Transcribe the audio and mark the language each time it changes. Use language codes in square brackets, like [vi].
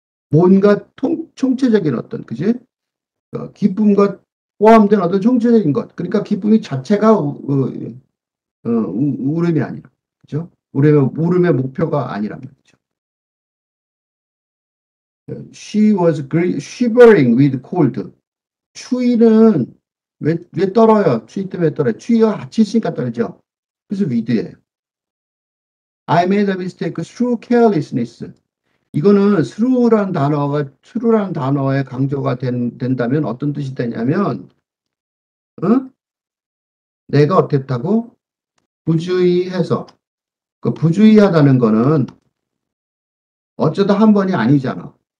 [ko] 뭔가 총체적인 어떤, 그지? 기쁨과 포함된 어떤 총체적인 것. 그러니까 기쁨이 자체가 울음이 아니라. 그죠? 울음의 목표가 아니란 말이죠. [en] She was shivering with cold. [ko] 추위는 왜 떨어요? 추위 때문에 떨어요. 추위와 같이 있으니까 떨죠. 그래서 with예요. [en] I made a mistake through carelessness. [ko] 이거는 through라는 단어의 강조가 된다면 어떤 뜻이 되냐면, 어? 내가 어땠다고? 부주의해서. 그 부주의하다는 거는 어쩌다 한 번이 아니잖아.